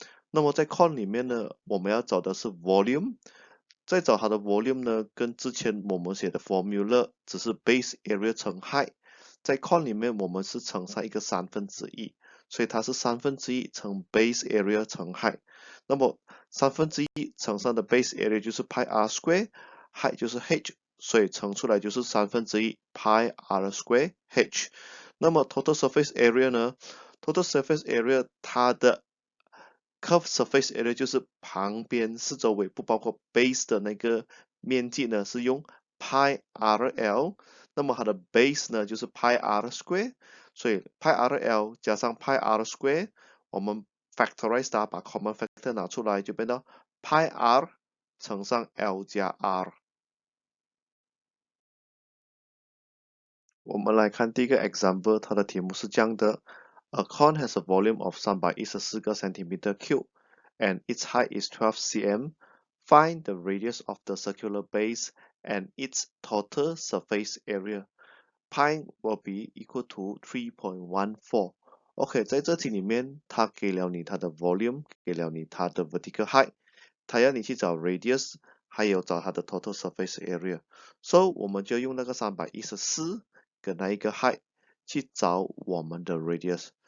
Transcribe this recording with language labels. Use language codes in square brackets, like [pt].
[zh] 那么在 cone 里面呢，我们要找的是 volume。再找它的 volume 呢，跟之前我们写的 formula 只是 base area 乘 height。在 cone 里面我们是乘上一个1/3，所以它是1/3乘 base area 乘 height。那么1/3乘上的 base area 就是 pi r square，height 就是 h， 所以乘出来就是1/3 pi r square h。那么 total surface area 呢 ？total surface area 它的 curve surface area 就是旁边四周围不包括 base 的那个面积呢，是用 pi rl。那么它的 base 呢就是 pi r square， 所以 pi rl 加上 pi r square， 我们 factorize 它，把 common factor 拿出来，就变到 pi r 乘上 l 加 r。我们来看第一个 example， 它的题目是这样的 [en] ：A cone has a volume of 314个 centimeter cube and its height is 12 cm. Find the radius of the circular base and its total surface area. Pi will be equal to 3.14. [zh] OK， 在这题里面，它给了你它的 volume， 给了你它的 vertical height， 它要你去找 radius， 还有找它的 total surface area。So 我们就用那个314跟那一个 height 去找我们的 radius。